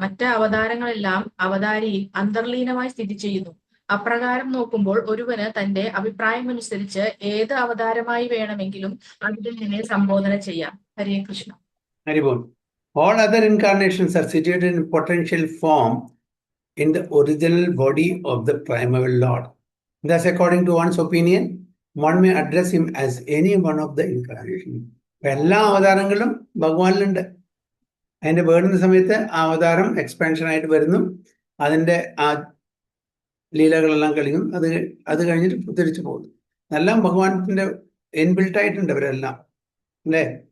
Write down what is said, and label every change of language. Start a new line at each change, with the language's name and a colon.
Malayalam: മറ്റ് അവതാരങ്ങളെല്ലാം അവതാരിയിൽ അന്തർലീനമായി സ്ഥിതി ചെയ്യുന്നു. അപ്രകാരം നോക്കുമ്പോൾ ഒരുവന് തന്റെ അഭിപ്രായമനുസരിച്ച് ഏത് അവതാരമായി വേണമെങ്കിലും അതിനെ സംബോധന ചെയ്യാം. ഹരേ Krishna. Haribol.
English: All other incarnations are situated in potential form in the original body of the primeval Lord. Thus, according to one's opinion, one may address him as any one of the incarnations.
Malayalam: എല്ലാ അവതാരങ്ങളും ഭഗവാനിലുണ്ട്. അതിന്റെ വേണ്ടുന്ന സമയത്ത് ആ അവതാരം expansion ആയിട്ട് വരുന്നു, അതിന്റെ ആ ലീലകളെല്ലാം കഴിയും, അത് കഴിഞ്ഞിട്ട് തിരിച്ചു പോകുന്നു. എല്ലാം ഭഗവാന്റെ ഇൻബിൽട്ട് ആയിട്ടുണ്ട് അവരെല്ലാം, അല്ലേ?